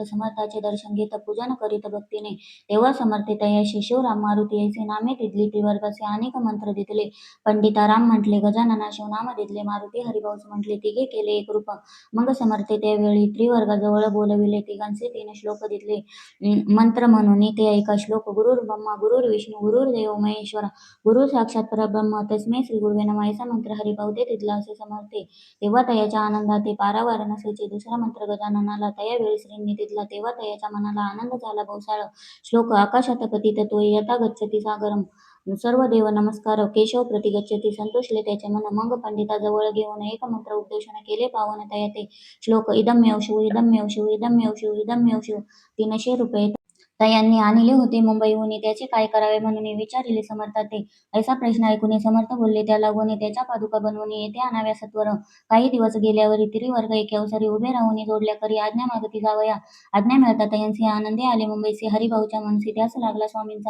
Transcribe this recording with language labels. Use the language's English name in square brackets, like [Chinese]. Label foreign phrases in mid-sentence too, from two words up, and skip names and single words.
[Marathi] समर्थाचे दर्शन घेत पूजन करीत भक्तीने. तेव्हा समर्थे तयाशी शिवराम मारुती ऐसे नामे दिदली. त्रिवर्गाचे अनेक मंत्र दिदले. पंडिता राम म्हटले, गजानना शिवनाम दिदले. मारुती हरिभाऊस म्हटले, तिघे केले एक रूप. मग समर्थे त्यावेळी त्रिवर्गाजवळ बोलविले. तिघांचे 3 श्लोक दिदले मंत्र म्हणून. ते ऐका. श्लोक. [Sanskrit] गुरुर् ब्रह्मा गुरुर्विष्णू गुरुर्देव महेश्वरा, गुरु साक्षात परब्रह्म तस्मै श्री गुरुवे नमः. [Marathi] ऐसा मंत्र हरिभाऊ ते दिदला असे समर्थे. तेव्हा तयाच्या आनंदात ते पारावार नसायचे. दुसरा मंत्र गजाननाला तयावेळी श्रींनी दिदला. तेव्हा तयाच्या मनाला आनंद झाला भोवसाळ. [Sanskrit] श्लोक. आकाशात पतित तोय यथा गच्छति सागरम, सर्व देव नमस्कार केशव प्रति गच्छति. [Marathi] संतोषले त्याचे मन. मग पंडिताजवळ घेऊन एक मंत्र उपदेशन केले पावन तया ते. श्लोक. [Sanskrit] इदमेव शिव इदमेव शिव इदमेव शिव इदमेव शिव. [Marathi] 300 रुपये तयांनी आणले होते मुंबईहून. त्याचे काय करावे म्हणून विचारिले समर्था ते. ऐसा प्रश्न ऐकून समर्थ बोलले, त्या लागून त्याच्या पादुका बनवून येथे आणाव्या सत्वर. काही दिवस गेल्यावरी त्रिवर्ग एके अवसरी उभे राहून जोडल्या करी आज्ञा मागती जावया. आज्ञा मिळता तयांसी आनंदे आले मुंबईसी. हरिभाऊच्या मनसी ध्यास लागला स्वामींचा.